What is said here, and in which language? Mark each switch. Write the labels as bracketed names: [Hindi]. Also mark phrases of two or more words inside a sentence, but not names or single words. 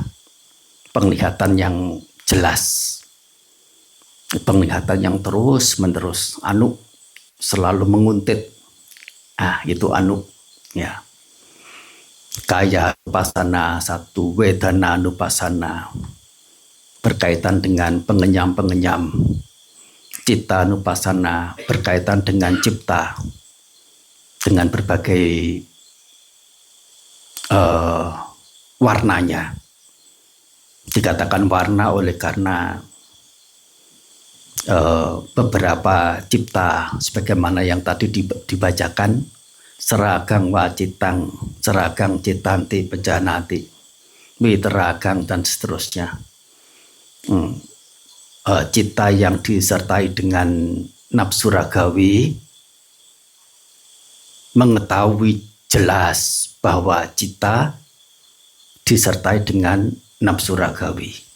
[Indonesian] Penglihatan yang jelas, penglihatan yang terus menerus, selalu menguntit, itu ya. [Pali] Kaya anupassana [Indonesian] 1, [Pali] wedana anupassana [Indonesian] berkaitan dengan pengenyam-pengenyam, [Pali] citta anupassana [Indonesian] berkaitan dengan cipta, dengan berbagai warnanya. Dikatakan warna oleh karena beberapa cipta sebagaimana yang tadi dibacakan, [Pali] seragang wacitang, seragang citanti pejanati, witeragang dan seterusnya. [Indonesian] Cita yang disertai dengan nafsu ragawi mengetahui jelas bahwa cita disertai dengan nafsu ragawi,